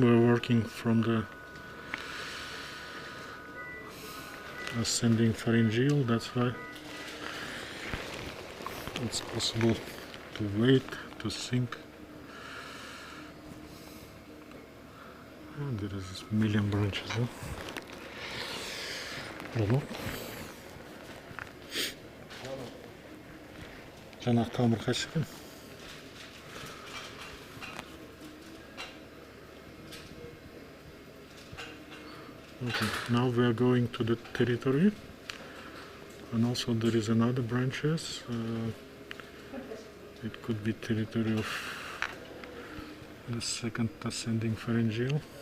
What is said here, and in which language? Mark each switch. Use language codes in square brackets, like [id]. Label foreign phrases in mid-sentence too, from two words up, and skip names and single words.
[en] We're working from the ascending pharyngeal. That's why it's possible to wait, to think. And there is a million branches. Huh? [kk] Жаңағы тамыр қайсы екен? [en] Okay, now we are going to the territory, and also there is another branches. It could be territory of the second ascending pharyngeal.